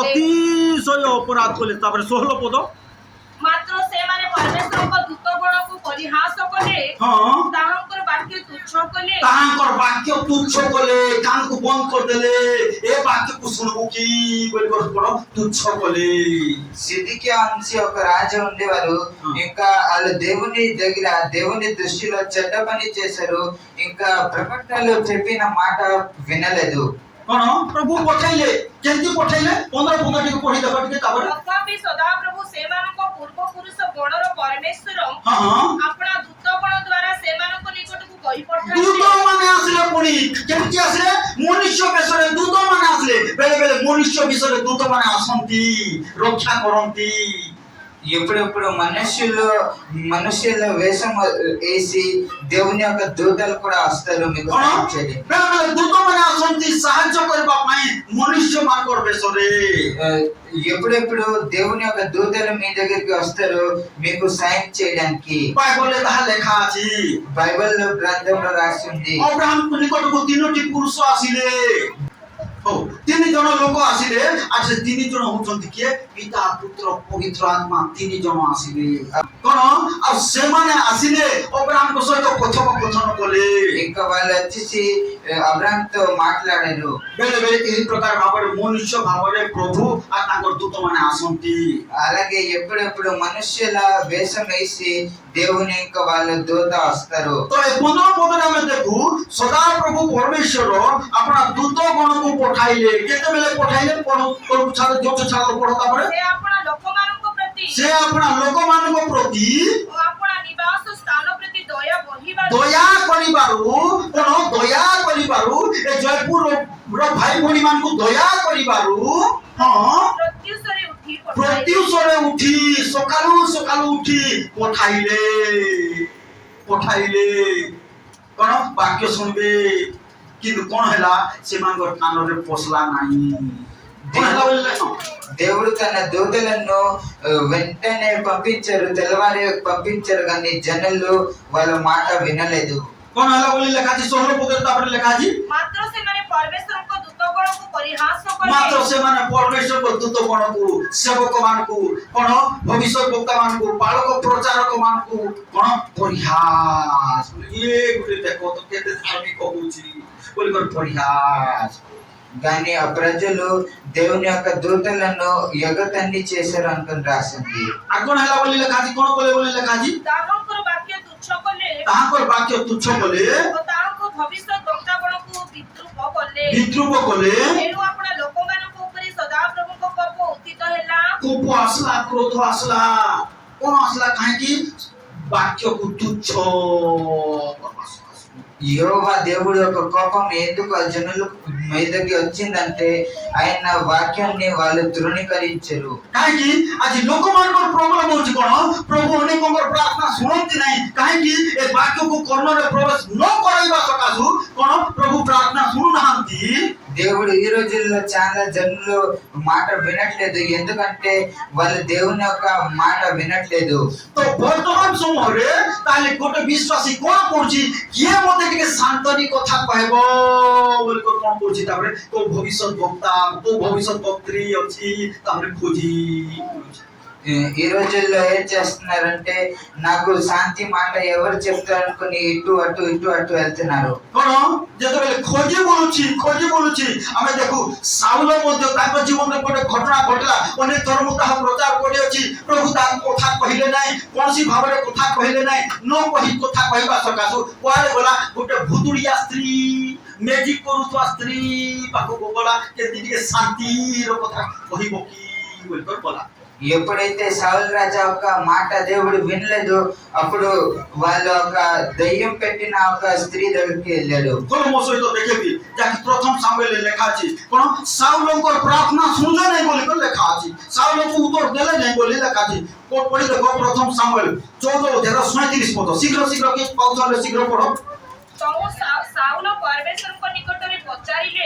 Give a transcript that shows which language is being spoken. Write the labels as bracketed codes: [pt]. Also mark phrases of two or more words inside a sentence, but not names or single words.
[or] ଅତିଶୟ ଅପରାଧ କଲେ। ତାପରେ 16 ପଦ। ମାତ୍ର ସେମାନେ ପରମେଶ୍ୱରଙ୍କ ଦୂତଗଣକୁ ପରିହାସ କଲେ, ହଁ। ତାହାଙ୍କର ବାକ୍ୟ ତୁଚ୍ଛ କଲେ। ତାହାଙ୍କର ବାକ୍ୟ ତୁଚ୍ଛ କଲେ, କାନକୁ ବନ୍ଦ କରିଦେଲେ। ଏ ବାକ୍ୟକୁ ଶୁଣିବୁ କି ବୋଲି ପଡ ତୁଚ୍ଛ కలే। [te] సిద్కియా నుంచి ఒక రాజు ఉండేవారు. ఇంకా వాళ్ళు దేవుని దగ్గర దేవుని దృష్టిలో చెడ్డ పని చేశారు. ఇంకా ప్రవక్తలు చెప్పిన మాట వినలేదు. [or] କଣ ପ୍ରଭୁ ପଠାଇଲେ। କେମିତି ପଠାଇଲେ 15 ପଦ ଟିକେ ପଢି ଦେଖ ଟିକେ ତାପରେ। ତଥାପି ସଦାପ୍ରଭୁ ସେମାନଙ୍କ ପୂର୍ବପୁରୁଷ ଗଣର ପରମେଶ୍ୱର ହଁ। ଆପଣା ଦୂତଗଣ ଦ୍ୱାରା ସେମାନଙ୍କ ନିକଟକୁ କହି ପଠାଇଲେ। ଦୂତ ମାନେ ଆସିଲେ। ପୁଣି କେମିତି ଆସିଲେ? ମନୁଷ୍ୟ ବେଶରେ ଦୂତ ମାନେ ଆସିଲେ। ବେଳେ ବେଳେ ମନୁଷ୍ୟ ବିଷୟରେ ଦୂତ ମାନେ ଆସନ୍ତି, ରକ୍ଷା କରନ୍ତି। [te] ఎప్పుడెప్పుడు మనుషుల వేషం వేసి దేవుని యొక్క దూతలు కూడా వస్తారు మీకు సహాయం చేయడానికి. [or] ବେଳେ ବେଳେ ଦୂତ ମାନେ ଆସନ୍ତି ସାହାଯ୍ୟ କରିବା ପାଇଁ ମନୁଷ୍ୟ ମାନଙ୍କର ବେଶରେ। [te] ఎప్పుడెప్పుడు దేవుని యొక్క దూతలు మీ దగ్గరికి వస్తారు మీకు సాయం చేయడానికి. [or] బైబిల్లో ତାହା ଲେଖା ଅଛି। [te] బైబిల్ గ్రంథంలో రాసి ఉంది. [or] ଅବ୍ରାହ୍ମଙ୍କ ନିକଟକୁ 3ଟି ପୁରୁଷ ଆସିଲେ। ହଉ 3 ଜଣ ଲୋକ ଆସିଲେ। ଆଉ ସେ 3 ଜଣ ହଉଛନ୍ତି କିଏ? ପିତା, ପୁତ୍ର, ପବିତ୍ର ଆତ୍ମା 3 ଜଣ ଆସିଲେ। କଣ? ଆଉ ସେମାନେ ଆସିଲେ ଅବ୍ରାହ୍ମଙ୍କ ସହିତ କଥୋପକଥନ କଲେ। [te] ఇంకా వాళ్ళు వచ్చేసి అబ్రాహాం తో మాట్లాడారు. [or] ବେଳେ ବେଳେ ଏହି ପ୍ରକାର ଭାବରେ ମନୁଷ୍ୟ ଭାବରେ ପ୍ରଭୁ ଆଉ ତାଙ୍କର ଦୂତ ମାନେ ଆସନ୍ତି। [te] అలాగే ఎప్పుడెప్పుడు మనుష్యుల వేషం వేసి దేవుని ఇంకా వాళ్ళ దూత వస్తారు. [or] ତ ଏ 15 ପଦରେ ଆମେ ଦେଖୁ ସଦା ପ୍ରଭୁ ପରମେଶ୍ୱର ଆପଣା ଦୂତ ଗଣକୁ ପଠାଇଲେ। କେତେବେଳେ ପଠାଇଲେ? ଛାଡ଼ ପଢ ତାପରେ। ସେ ଆପଣା ଲୋକମାନଙ୍କ ପ୍ରତି ସେ ଆପଣା ଲୋକମାନଙ୍କ ପ୍ରତି ଓ ଆପଣା ନିବାସ ସ୍ଥାନ ପ୍ରତି ଦୟା ବହିବାରୁ ଦୟା କରିବାରୁ କଣ? ଦୟା କରିବାରୁ ଏ ଜୟପୁରର ଭାଇ ଭଉଣୀ ମାନଙ୍କୁ ଦୟା କରିବାରୁ ହଁ ପ୍ରତ୍ୟୁଷରେ ଉଠି ସକାଳୁ ସକାଳୁ ଉଠି ପଠାଇଲେ। କଣ? ବାକ୍ୟ ଶୁଣିବେ। କିନ୍ତୁ କଣ ହେଲା? ସେମାନଙ୍କର କାନରେ ପଶିଲା ନାହିଁ। [te] దేవుడు తన దూతలను వెంటనే పంపించారు. తెల్లవారి పంపించారు కానీ జనులు వాళ్ళ మాట వినలేదు. [or] କଣ ହେଲା ବୋଲି ଲେଖା ଅଛି 16 ପଦରେ। ତାପରେ ଲେଖା ଅଛି ମାତ୍ର ସେମାନେ ପରମେଶ୍ୱରଙ୍କ ଦୂତଗଣକୁ ପରିହାସ କଲେ। ମାତ୍ର ସେମାନେ ପରମେଶ୍ୱରଙ୍କ ଦୂତ ଗଣକୁ, ସେବକ ମାନଙ୍କୁ, କଣ ଭବିଷ୍ୟତ ବକ୍ତା ମାନଙ୍କୁ, ବାଳକ ପ୍ରଚାରକ ମାନଙ୍କୁ କଣ ପରିହାସ। ଇଏ ଗୋଟେ ଦେଖ ତ କେତେ ଧାର୍ମିକ ହଉଛି ବୋଲି ପରିହାସ। [te] కానీ ఆ ప్రజలు దేవుని యొక్క దూతలను ఎగతాళి చేశారు అనుకుని రాసింది. [or] ଆଉ କଣ ହେଲା ବୋଲି ଲେଖା ଅଛି? କଣ କଲେ ବୋଲି ଲେଖା ଅଛି? ତାହାଙ୍କର ବାକ୍ୟ ତୁଚ୍ଛ କଲେ ତାହାଙ୍କର ବାକ୍ୟ ତୁଚ୍ଛ କଲେ ଓ ତାହାଙ୍କ ଭବିଷ୍ୟତ ବକ୍ତାଗଣକୁ ବିଦ୍ରୂପ କଲେ। ଏଣୁ ଆପଣା ଲୋକମାନଙ୍କ ଉପରେ ସଦାପ୍ରଭୁଙ୍କ କୋପ ଉତ୍ଥିତ ହେଲା। କୋପ ଆସିଲା, କ୍ରୋଧ ଆସିଲା। କଣ ଆସିଲା? କାହିଁକି? ବାକ୍ୟକୁ ତୁଚ୍ଛ। [te] యెహోవా దేవుడి యొక్క కోపం ఎందుకు ఆ జనుల మీదకి వచ్చిందంటే ఆయన వాక్యాన్ని వాళ్ళు తృణీకరించారు. [or] କାହିଁକି? ଆଜି ଲୋକମାନଙ୍କର ପ୍ରୋବ୍ଲେମ ହଉଛି କଣ? ପ୍ରଭୁ ଅନେକଙ୍କର ପ୍ରାର୍ଥନା ଶୁଣନ୍ତି ନାହିଁ। କାହିଁକି? ଏ ବାକ୍ୟକୁ କର୍ଣ୍ଣରେ ପ୍ରବେଶ ନ କରାଇବା ସକାଶୁ କଣ ପ୍ରଭୁ ପ୍ରାର୍ଥନା ଶୁଣୁନାହାନ୍ତି। [te] దేవుడు ఈ రోజుల్లో చాలా జనులు మాట వినట్లేదు. ఎందుకంటే వాళ్ళు దేవుని యొక్క మాట వినట్లేదు. [or] ତ ବର୍ତ୍ତମାନ ସମୟରେ ତାହେଲେ ଗୋଟେ ବିଶ୍ୱାସୀ କଣ କରୁଛି? କିଏ ମତେ ଟିକେ ଶାନ୍ତନି କଥା କହିବ ବୋଲି କଣ କରୁଛି? ତାପରେ କୋଉ ଭବିଷ୍ୟତ ବକ୍ତା, କୋଉ ଭବିଷ୍ୟତ ବକ୍ତ୍ରୀ ଅଛି ତାପରେ ଖୋଜି। [te] ఈ రోజుల్లో ఏం చేస్తున్నారంటే నాకు శాంతి మాట ఎవరు చెప్తారనుకుని ఇటు అటు వెళ్తున్నారు. [or] କଣ ଯେତେବେଳେ ଖୋଜି ବୁଲୁଛି ଆମେ ଦେଖୁ ସାଉଲ ମଧ୍ୟ ତାଙ୍କ ଜୀବନରେ ଗୋଟେ ଘଟଣା ଘଟିଲା। ଅନେକ ଥର ମୁଁ ତାହା ପ୍ରଚାର କରିଅଛି। ପ୍ରଭୁ ତାଙ୍କ କଥା କହିଲେ ନାହିଁ, କୌଣସି ଭାବରେ କଥା କହିଲେ ନାହିଁ। ନ କହି କଥା କହିବା ସକାଶୁ କୁଆଡ଼େ ଗଲା? ଗୋଟେ ଭୁତୁଡ଼ିଆ ସ୍ତ୍ରୀ, ମ୍ୟାଜିକ୍ କରୁଥିବା ସ୍ତ୍ରୀ ପାଖକୁ ଗଲା। କେମିତି ଟିକେ ଶାନ୍ତିର କଥା କହିବ କି ବୋଲିକରି ଗଲା। [te] ఎప్పుడైతే సౌలు రాజా ఒక మాట దేవుడు వినలేదు, అప్పుడు వాళ్ళు ఒక దయ్యం పెట్టిన ఒక స్త్రీ దగ్గరికి వెళ్ళాడు. [or] କଣ ମୋ ସହିତ ଦେଖେବି ଯାହାକି ପ୍ରଥମ ସାମୁଏଲରେ ଲେଖା ଅଛି। କଣ ସାଉଲଙ୍କର ପ୍ରାର୍ଥନା ଶୁଣିଲେ ନାହିଁ ବୋଲିକରି ଲେଖା ଅଛି। ସାଉଲଙ୍କୁ ଉତ୍ତର ଦେଲେ ନାହିଁ ବୋଲି ଲେଖା ଅଛି। ପଢି ଦେଖ ପ୍ରଥମ ସାମୁଏଲ 14:37 ପଦ। ଶୀଘ୍ର କିଏ ପାଉଛନ୍ତି ଶୀଘ୍ର ପଢ। ସାଉଲ ପରମେଶ୍ୱରଙ୍କ ନିକଟରେ ପଚାରିଲେ,